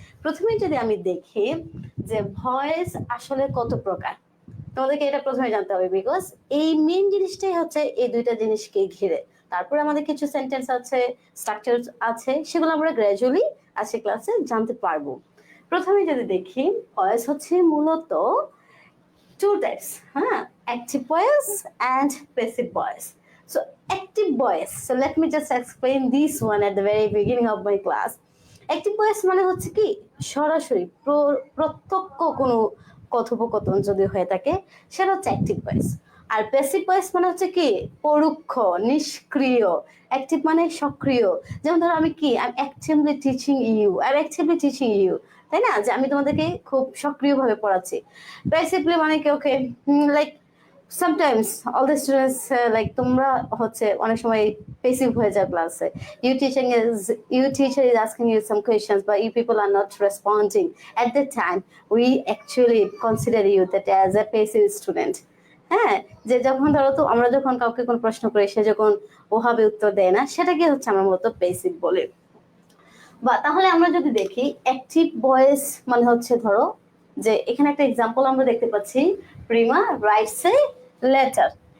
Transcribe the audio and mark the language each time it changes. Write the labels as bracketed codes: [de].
[bn] প্রথমে যদি আমি দেখি যে ভয়েস আসলে কত প্রকার, তোমাদেরকে এটা প্রথমে জানতে হবে, বিকজ এই মেইন জিনিসটাই হচ্ছে এই দুইটা জিনিসকে ঘিরে। তারপরে আমাদের কিছু সেন্টেন্স আছে, স্ট্রাকচার আছে, সেগুলো আমরা গ্র্যাজুয়ালি আজকে ক্লাসে জানতে পারবো। প্রথমে যদি দেখি ভয়েস হচ্ছে মূলত two types, active voice and passive voice. [en] So active voice, so let me just explain this one at the very beginning of my class. [bn] Active voice মানে হচ্ছে কি সরাসরি প্রত্যক্ষ কোনো কথোপকথন যদি হয়ে থাকে সেটা হচ্ছে অ্যাক্টিভ ভয়েস। আর প্যাসিভ ভয়েস মানে হচ্ছে কি পরোক্ষ, নিষ্ক্রিয়। অ্যাক্টিভ মানে সক্রিয়। যেমন ধরো আমি কি [en] I am actively teaching you, [bn] তাই না, যে আমি তোমাদেরকে খুব সক্রিয়ভাবে পড়াচ্ছি। প্যাসিভলি মানে কি okay like [en] sometimes all the students [bn] তোমরা হচ্ছে অনেক সময় পেসিভ হয়ে যায় ক্লাসে। [en] your teacher is asking you some questions but you people are not responding. At that time we actually consider you that as a passive student. [bn] যে যখন ধরো তো আমরা যখন কাউকে কোনো প্রশ্ন করি সে যখন ওভাবে উত্তর দেয় না, সেটাকে হচ্ছে আমরা মূলত পেসিভ বলি। বা তাহলে আমরা যদি দেখি অ্যাক্টিভ ভয়েস মানে হচ্ছে ধরো যে এখানে একটা এক্সাম্পল আমরা দেখতে পাচ্ছি, [en] Rima writes a letter.